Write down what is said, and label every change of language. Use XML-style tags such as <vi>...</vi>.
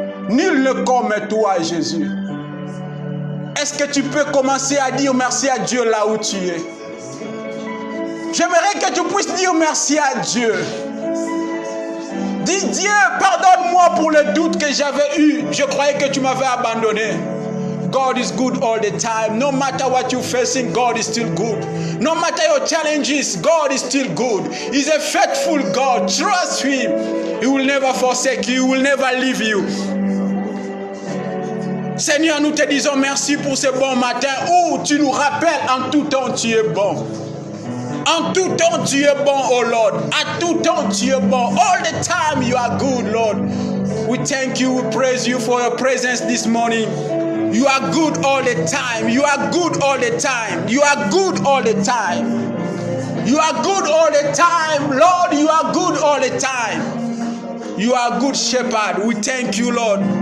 <fr>Nul ne comme toi, Jésus. Est-ce que tu peux commencer à dire merci à Dieu là où tu es? J'aimerais que tu puisses dire merci à Dieu. Dis Dieu, pardonne-moi pour le doute que j'avais eu. Je croyais que tu m'avais abandonné.</fr> <en>God is good all the time. No matter what you're facing, God is still good. No matter your challenges, God is still good. He's a faithful God. Trust Him. He will never forsake you. He will never leave you.</en> <fr>Seigneur, nous te disons merci pour ce bon matin où tu nous rappelles en tout temps tu es bon. En tout temps tu es bon,</fr> <en>oh Lord.</en> <fr>À tout temps tu es bon.</fr> <en>All the time you are good, Lord. We thank you, we praise you for your presence this morning. You are good all the time. You are good all the time. You are good all the time. You are good all the time, Lord. You are good all the time. You are a good shepherd. We thank you, Lord.</en>